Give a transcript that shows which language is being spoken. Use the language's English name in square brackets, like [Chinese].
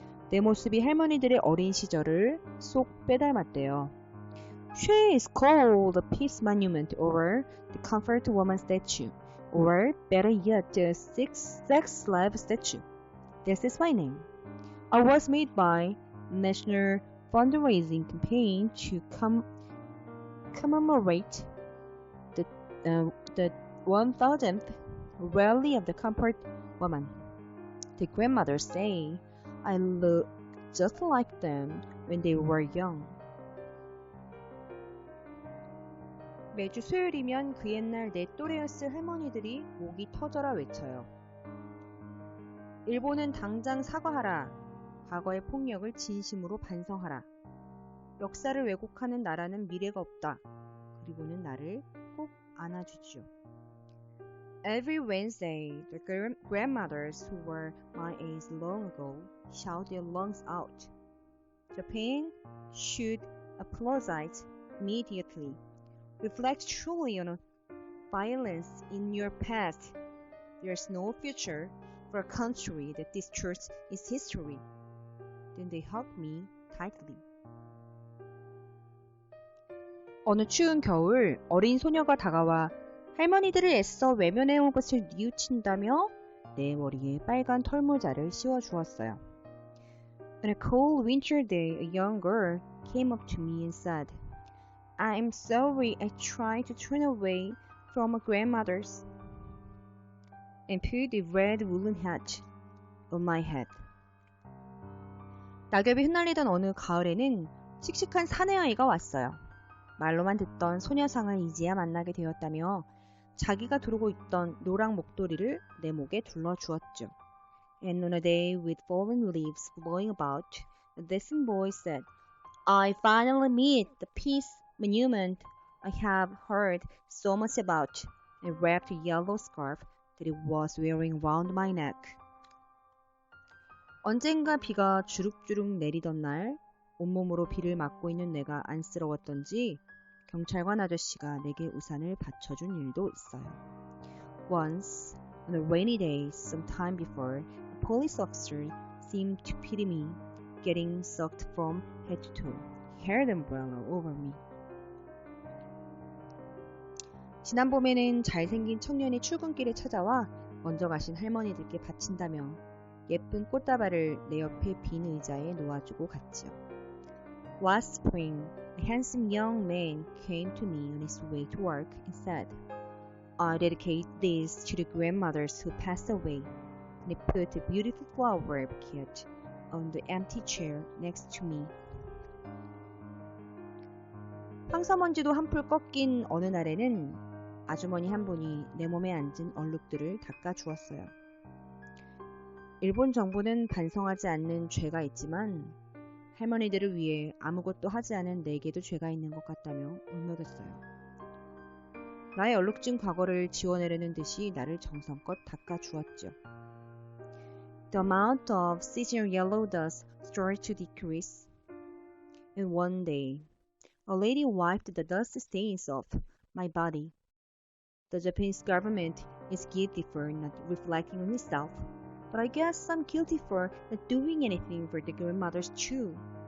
[Korean] 내 모습이 할머니들의 어린 시절을 쏙 빼닮았대요. [English] She is called the Peace Monument or the Comfort Woman Statue, or better yet, the Sex Slave Statue. This is my name. I was made by National Fundraising Campaign to commemorate the 1000th Rally of the Comfort Woman. The grandmothers say I look just like them when they were young. [Korean] 매주 수요일이면 그 옛날 내 또래였을 할머니들이 목이 터져라 외쳐요. 일본은 당장 사과하라. 과거의 폭력을 진심으로 반성하라. 역사를 왜곡하는 나라는 미래가 없다. 그리고는 나를 꼭 안아주지요. [English] Every Wednesday, the grandmothers who were my age long ago shout their lungs out. Japan should apologize immediately. Reflect truly on violence in your past. There's no future for a country that destroys its history. Then they hugged me tightly. [Korean] 어느 추운 겨울 어린 소녀가 다가와 할머니들을 애써 외면해온 것을 뉘우친다며 내 머리에 빨간 털모자를 씌워주었어요. [English] On a cold winter day, a young girl came up to me and said, I'm sorry I tried to turn away from my grandmother's and put a red woolen hat on my head. [Korean] 낙엽이 흩날리던 어느 가을에는 씩씩한 사내아이가 왔어요. 말로만 듣던 소녀상을 이제야 만나게 되었다며 자기가 두르고 있던 노랑 목도리를 내 목에 둘러주었죠. [English] And on a day with fallen leaves blowing about, a dancing boy said, I finally meet the peace monument I have heard so much about, and wrapped a yellow scarf that it was wearing round my neck. [Korean] 언젠가 비가 주룩주룩 내리던 날 온몸으로 비를 맞고 있는 내가 안쓰러웠던지 경찰관 아저씨가 내게 우산을 받쳐준 일도 있어요. [English] Once, on a rainy day some time before, a police officer seemed to pity me, getting soaked from head to toe. He held an umbrella over me. [Korean] 지난 봄에는 잘생긴 청년이 출근길에 찾아와 먼저 가신 할머니들께 바친다며 예쁜 꽃다발을 내 옆에 빈 의자에 놓아주고 갔지요. [English] Last spring, a handsome young man came to me on his way to work and said, I dedicate this to the grandmothers who passed away, and he put a beautiful flower bouquet on the empty chair next to me. [Korean] 황사먼지도 한풀 꺾인 어느 날에는 아주머니 한 분이 내 몸에 앉은 얼룩들을 닦아주었어요. 일본 정부는 반성하지 않는 죄가 있지만 할머니들을 위해 아무것도 하지 않은 내게도 죄가 있는 것 같다며 울먹였어요. 나의 얼룩진 과거를 지워내려는 듯이 나를 정성껏 닦아주었죠. [English] The amount of seasonal yellow dust started to decrease, and one day, a lady wiped the dust stains off my body. The Japanese government is guilty for not reflecting on itself, but I guess I'm guilty for not doing anything for the grandmothers too.